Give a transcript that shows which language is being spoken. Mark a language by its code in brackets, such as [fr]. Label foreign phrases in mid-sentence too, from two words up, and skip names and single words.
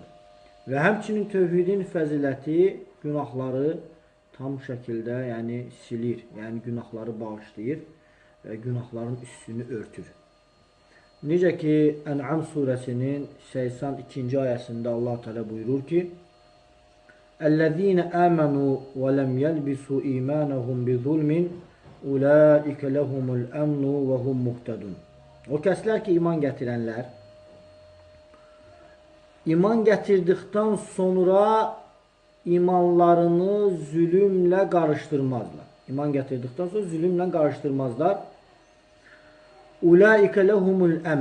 [az] Ve həmçinin tövhidin fəziləti günahları tam şekilde yani silir, yani günahları bağışlayır ve günahların üstünü örtür. Necə ki En'am suresinin 82. ayəsində Allah Teala buyurur ki: [ar] "الذين آمنوا ولم يلبسوا إيمانهم بظلم أولئك لهم الأمن وهم مهتدون." [az] O kəslər ki iman gətirənlər, iman gətirdikdən sonra imanlarını zulümlə qarışdırmazlar. İman gətirdikdən sonra zulümlə qarışdırmazlar. [ar] أولئك لهم الأمن.